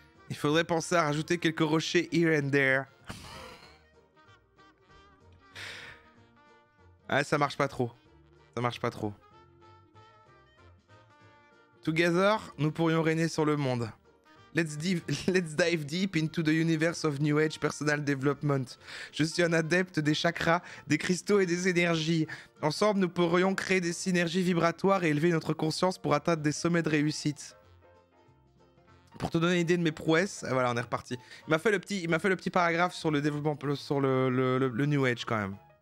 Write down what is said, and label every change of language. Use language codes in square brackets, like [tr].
[fr] Il faudrait penser à rajouter quelques rochers [en] here and there. [fr] Ah, ça marche pas trop. Ça marche pas trop. [en] Together, [fr] nous pourrions régner sur le monde. [en] Let's dive deep into the universe of New Age Personal Development. [fr] Je suis un adepte des chakras, des cristaux et des énergies. Ensemble, nous pourrions créer des synergies vibratoires et élever notre conscience pour atteindre des sommets de réussite. Pour te donner une idée de mes prouesses, voilà, on est reparti. Il m'a fait le petit paragraphe sur le développement, sur le New Age quand même.